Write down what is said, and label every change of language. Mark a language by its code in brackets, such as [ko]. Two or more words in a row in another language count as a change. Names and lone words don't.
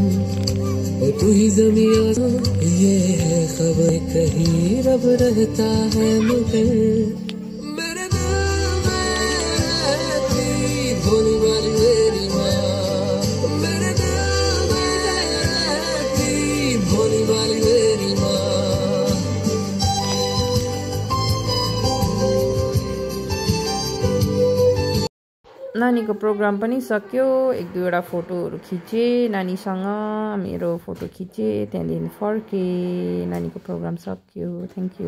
[hi] ओ तू ही ज़मीं आसमां ये है खबर कहीं रब रहता है मगर मेरे दिल में रहती भोली वाली मेरी माँ मेरे दिल में रहती भोली वाली मेरी माँ [ne] नानीको प्रोग्राम पनि सक्यो एक दुईवटा फोटोहरू खिचे नानीसँग मेरो फोटो खिचे त्यहाँदेखि फर्के नानीको प्रोग्राम सक्यो [en] thank you